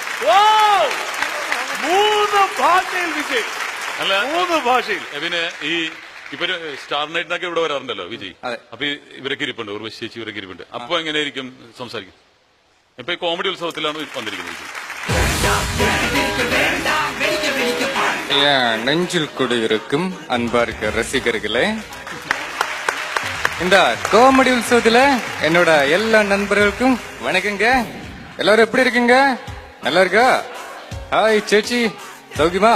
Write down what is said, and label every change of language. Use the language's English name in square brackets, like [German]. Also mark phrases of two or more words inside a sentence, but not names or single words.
[Malayalam] 3 ഭാഷയിൽ വിജയ്. അല്ല 3 ഭാഷയിൽ. പിന്നെ ഈ ഇപ്പൊ സ്റ്റാർ നൈറ്റിനൊക്കെ ഇവിടെ വരാറുണ്ടല്ലോ വിജയ്. അതെ. അപ്പൊ ഇവരൊക്കെ ഇരിപ്പുണ്ട്, ഉർവശി ചേച്ചി ഇവരൊക്കെ ഇരിപ്പുണ്ട്. അപ്പൊ എങ്ങനെയായിരിക്കും സംസാരിക്കും? ഇപ്പൊ ഈ കോമഡി ഉത്സവത്തിലാണ് വന്നിരിക്കുന്നത് വിജയ്. [Tamil] நெஞ்சில் கூட இருக்கும் அன்பார்க்க ரசிகர்களே, இந்த கோமடி உற்சவத்துல என்னோட எல்லா நண்பர்களுக்கும் வணக்கங்க. எல்லாரும் எப்படி இருக்கீங்க? நல்லா இருக்கா? ஹாய் சேச்சி, சௌகியமா?